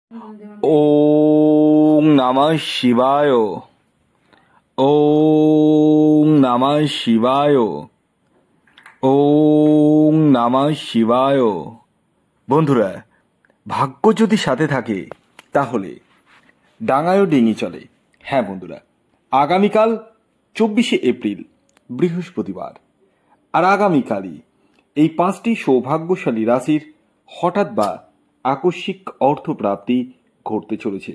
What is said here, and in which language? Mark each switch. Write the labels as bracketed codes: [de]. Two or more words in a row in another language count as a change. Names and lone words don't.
[sa] ओम नमः शिवाय। ओम नमः शिवाय। ओम नमः शिवाय। [bn] বন্ধুরা, ভাগ্য যদি সাথে থাকে তাহলে ডাঙায়ও ডিঙি চলে। হ্যাঁ বন্ধুরা, আগামীকাল 24শে এপ্রিল বৃহস্পতিবার, আর আগামীকালই এই 5টি সৌভাগ্যশালী রাশির হঠাৎ বা আকস্মিক অর্থপ্রাপ্তি ঘটতে চলেছে।